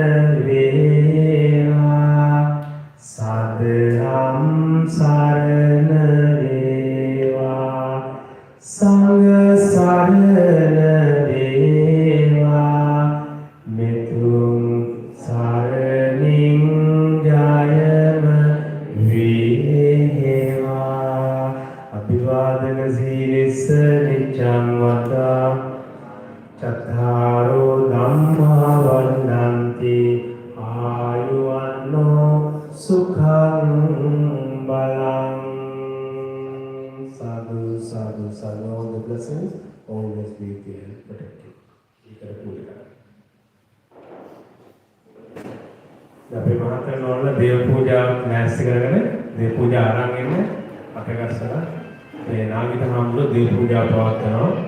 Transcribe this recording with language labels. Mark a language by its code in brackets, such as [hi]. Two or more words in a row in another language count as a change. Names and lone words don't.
[si] වේවා සදහම් සරණ වේවා සංඝ සරණ වේවා මෙතුම් සරණින් ජයම වේවා [pi] අභිවාදන සීලස්ස නිච්ඡං වදා චත්තාරෝ ධම්මා වන්දන්ති ආයුවන්නෝ සුඛං බලං. Sadhu, sadhu, sadhu. [en] All the blessings always be there, protected. [si] Ikara puja. අපේ මහත්යන් වහන්සේ දේව පූජා නැස්ති කරගෙන දේව පූජා අරන් ඉන්නේ අපේ ගස්සලා මේ නාගිත හාමුදුරුවෝ දේව පූජා පවත්වනවා.